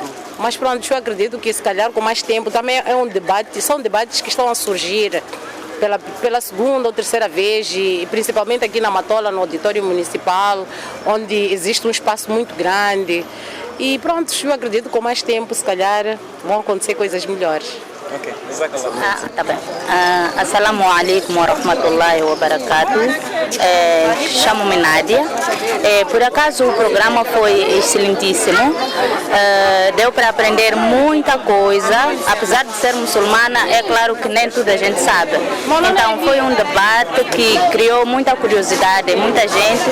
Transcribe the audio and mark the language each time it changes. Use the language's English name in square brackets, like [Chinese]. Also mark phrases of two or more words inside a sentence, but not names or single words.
[Portuguese] Mas pronto, eu acredito que se calhar com mais tempo também é um debate, são debates que estão a surgir pela segunda ou terceira vez, e principalmente aqui na Matola, no auditório municipal, onde existe um espaço muito grande. E pronto, eu acredito que com mais tempo, se calhar, vão acontecer coisas melhores. [Arabic] Ok, jazakallah. [Portuguese] Tá bem. [Arabic] السلام عليكم ورحمة الله وبركاته. [Portuguese] Chamo-me Nádia. Por acaso o programa foi excelentíssimo. Deu para aprender muita coisa. Apesar de ser muçulmana, é claro que nem tudo a gente sabe. Então foi um debate que criou muita curiosidade em muita gente.